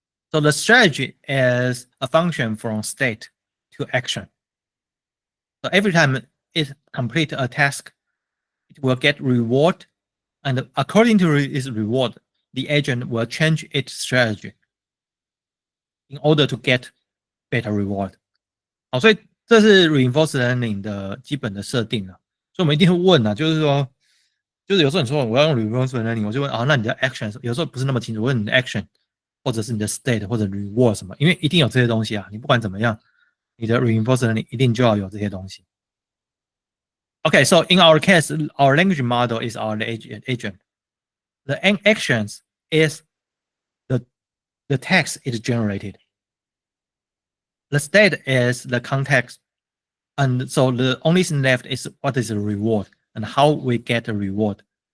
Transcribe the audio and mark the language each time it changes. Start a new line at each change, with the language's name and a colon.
English: So the strategy is a function from state to action. So every time it completes a task, it will get reward, and according to its reward, the agent will change its strategy in order to get better reward.
Chinese: 好，所以这是 reinforcement learning 的基本的设定啊。所以我们一定会问啊，就是说，就是有时候你说我要用 reinforcement learning，我就问那你的 action 有时候不是那么清楚，问你的 action 或者是你的 state 或者 reward 什么，因为一定有这些东西啊。你不管怎么样，你的 reinforcement learning 一定就要有这些东西。
English: Okay, so in our case, our language model is our agent. The actions is the text is generated. The state is the context. And so the only thing left is what is the reward and how we get the reward.